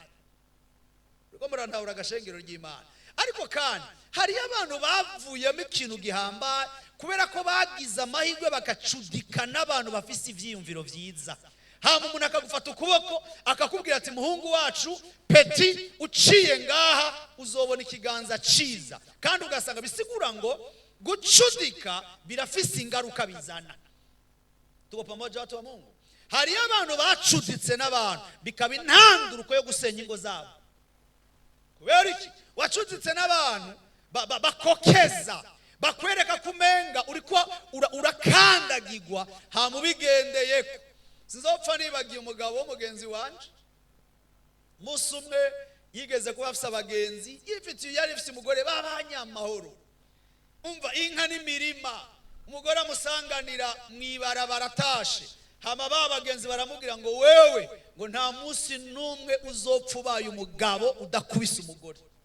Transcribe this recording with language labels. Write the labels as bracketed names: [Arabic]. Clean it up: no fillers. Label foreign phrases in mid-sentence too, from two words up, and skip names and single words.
[Rundi] Uriko murantahura agashengero ry'Imana. Ariko kandi hari abantu bavuyemo ikintu gihambaye kubera ko bagize amahirwe bakacudika n'abantu bafise ivyiyumviro vyiza. Hama umuntu akagufata ukuboko akakubwira ati muhungu wacu peti uciye ngaha uzobona ikiganza ciza, kandi ugasanga bisigura ngo gucudika birafise ingaruka bizana. [Swahili] Tuko pamoja watu wa Mungu? [Rundi] Hari abantu bacuditse n'abantu bikaba intanduruko yo gusenya ingo zabo. Kubera iki? Wacuditse n'abantu bakokeza bakwereka kumenga uriko urakandagirwa hama ubigendeyeko. Sinzopfa nibagiye umugabo w'umugenzi wanje, musi umwe yigeze kuba afise abagenzi, yari afise umugore b'abanyamahoro, umva inka n'imirima, umugore amusanganira mw'ibarabara atashe, hama bagenzi baramubwira ngo wewe ngo nta musi n'umwe uzopfa ubaye umugabo udakubise umugore.